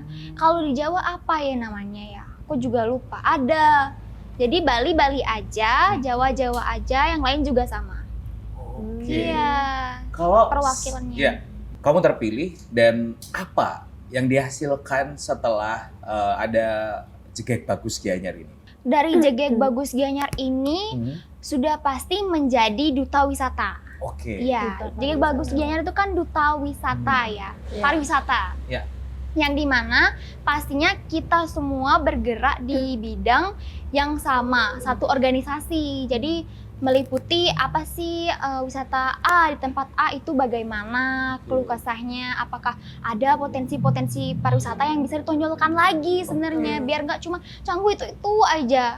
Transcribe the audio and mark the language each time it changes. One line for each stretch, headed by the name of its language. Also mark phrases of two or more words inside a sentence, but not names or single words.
Indonesian: Kalau di Jawa apa ya namanya ya? Aku juga lupa. Ada. Jadi Bali aja, Jawa aja, yang lain juga sama. Oke. Iya. Kalau Perwakilannya. Iya. Kamu terpilih dan apa yang dihasilkan setelah ada jegek bagus Gianyar ini? Dari jegek bagus Gianyar ini sudah pasti menjadi duta wisata. Oke. Iya, jegek bagus Gianyar itu kan duta wisata ya, Iya. pariwisata. Iya. Yang dimana pastinya kita semua bergerak di bidang yang sama, satu organisasi. Jadi meliputi apa sih wisata A di tempat A itu bagaimana, keluh kesahnya, apakah ada potensi-potensi pariwisata yang bisa ditonjolkan lagi sebenarnya, biar nggak cuma Canggu itu aja.